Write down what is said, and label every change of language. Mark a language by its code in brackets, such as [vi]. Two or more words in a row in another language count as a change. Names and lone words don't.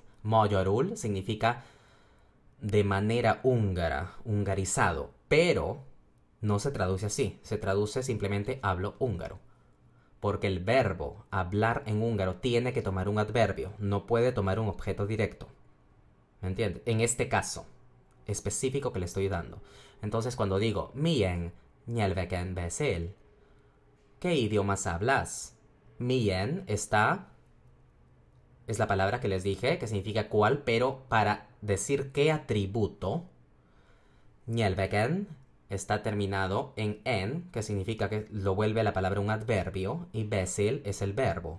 [es] Magyarul significa de manera húngara, hungarizado, pero no se traduce así, se traduce simplemente hablo húngaro. Porque el verbo hablar en húngaro tiene que tomar un adverbio, no puede tomar un objeto directo. ¿Me entiendes? En este caso específico que le estoy dando. Entonces cuando digo [hu] milyen nyelveken beszél, [es] ¿qué idiomas hablas? Milyen es la palabra que les dije, que significa cuál, pero para decir qué atributo, nyelveken está terminado en en, que significa que lo vuelve la palabra un adverbio, y becil es el verbo.